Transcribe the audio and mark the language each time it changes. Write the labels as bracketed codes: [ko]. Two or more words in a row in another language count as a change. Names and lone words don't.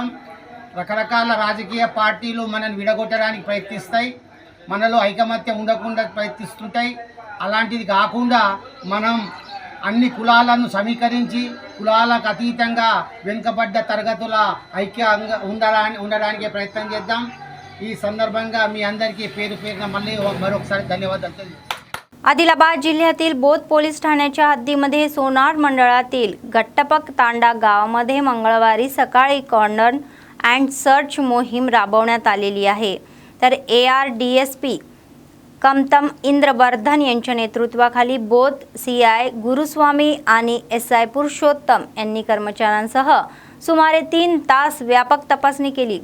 [te] రకరకాల రాజకీయ పార్టీలు మనల్ని విడగొట్టడానికి ప్రయత్నిస్తాయి, మనలో ఐకమత్యం ఉండకుండా ప్రయత్నిస్తుంటాయి। అలాంటిది కాకుండా మనం అన్ని కులాలను సమీకరించి కులాలకు అతీతంగా వెనుకబడ్డ తరగతుల ఐక్యంగా ఉండడానికి ప్రయత్నం చేద్దాం। ఈ సందర్భంగా మీ అందరికీ పేరు పేరున మళ్ళీ మరొకసారి ధన్యవాదాలు తెలియజేస్తాను। [mr] आदिलाबाद जिल्ह्यातील बोध पोलीस ठाण्याच्या हद्दीमध्ये सोनार मंडळातील गट्टपक तांडा गावामध्ये मंगळवारी सकाळी [en] corner and search [mr] मोहीम राबवण्यात आलेली आहे। तर ARDSP कमतम इंद्रवर्धन यांच्या नेतृत्वाखाली बोध CI गुरुस्वामी आणि SI पुरुषोत्तम यांनी कर्मचाऱ्यांसह सुमारे 3 तास व्यापक तपासणी केली।